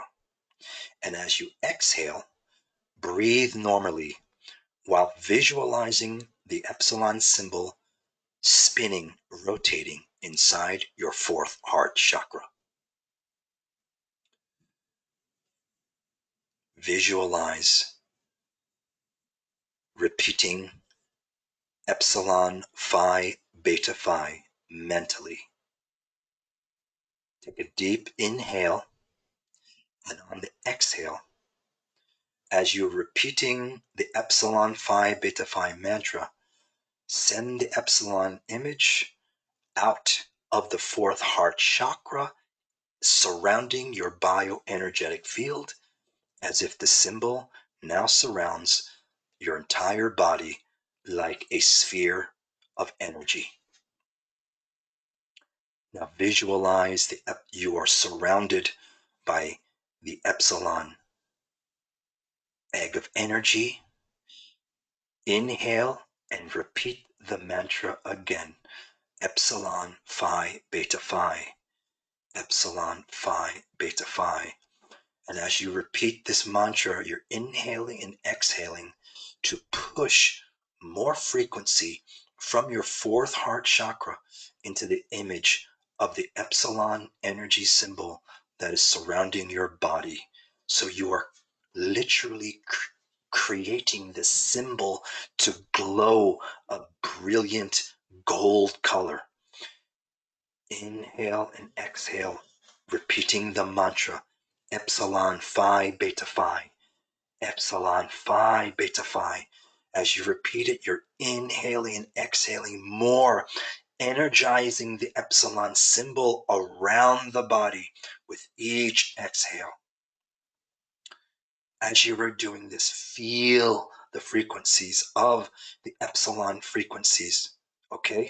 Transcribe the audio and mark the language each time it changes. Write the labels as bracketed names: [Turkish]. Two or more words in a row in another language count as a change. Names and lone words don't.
[English] And as you exhale, breathe normally while visualizing the epsilon symbol spinning, rotating inside your 4th heart chakra. Visualize repeating epsilon, phi, beta, phi mentally. Take a deep inhale, and on the exhale, as you're repeating the epsilon, phi, beta, phi mantra, send the epsilon image out of the 4th heart chakra, surrounding your bioenergetic field, as if the symbol now surrounds your entire body like a sphere of energy. Now visualize you are surrounded by the epsilon egg of energy. Inhale and repeat the mantra again. Epsilon, phi, beta, phi. Epsilon, phi, beta, phi. And as you repeat this mantra, you're inhaling and exhaling to push more frequency from your 4th heart chakra into the image of the epsilon energy symbol that is surrounding your body. So you are literally creating this symbol to glow a brilliant gold color. Inhale and exhale, repeating the mantra epsilon, phi, beta, phi. Epsilon, phi, beta, phi. As you repeat it, you're inhaling and exhaling more, energizing the epsilon symbol around the body with each exhale. As you are doing this, feel the frequencies of the epsilon frequencies, okay?